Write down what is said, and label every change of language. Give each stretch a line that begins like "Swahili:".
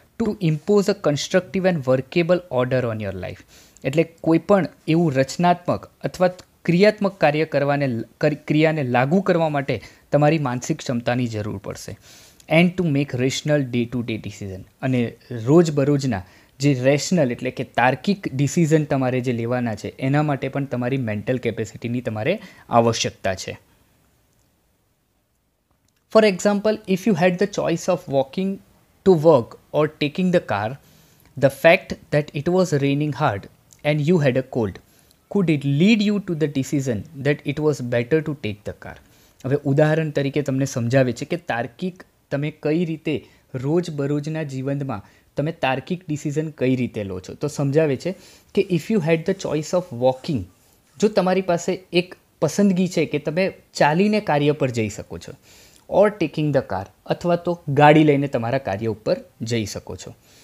English: to impose a constructive and workable order on your life,
Gujarati: એટલે કોઈ પણ એવું રચનાત્મક અથવા ક્રિયાત્મક ક્રિયાને લાગુ કરવા માટે તમારી માનસિક ક્ષમતાની જરૂર પડશે.
English: and to make rational day to day decision,
Gujarati: અને રોજબરોજના જે રેશનલ એટલે કે તાર્કિક ડિસિઝન તમારે જે લેવાના છે એના માટે પણ તમારી મેન્ટલ કેપેસિટીની તમારે આવશ્યકતા છે.
English: For example, if you had the choice of walking to work or taking the car, the fact that it was raining hard and you had a cold, could it lead you to the decision that it was better to take the car?
Gujarati: હવે ઉદાહરણ તરીકે તમને સમજાવે છે કે તાર્કિક તમે કઈ રીતે રોજબરોજના જીવનમાં તમે તાર્કિક ડિસિઝન કઈ રીતે લો છો. તો સમજાવે છે કે
English: if you had the choice of walking,
Gujarati: જો તમારી પાસે એક પસંદગી છે કે તમે ચાલીને કાર્ય પર જઈ શકો છો,
English: or taking the car,
Gujarati: અથવા તો ગાડી લઈને તમારા કાર્ય ઉપર જઈ શકો છો.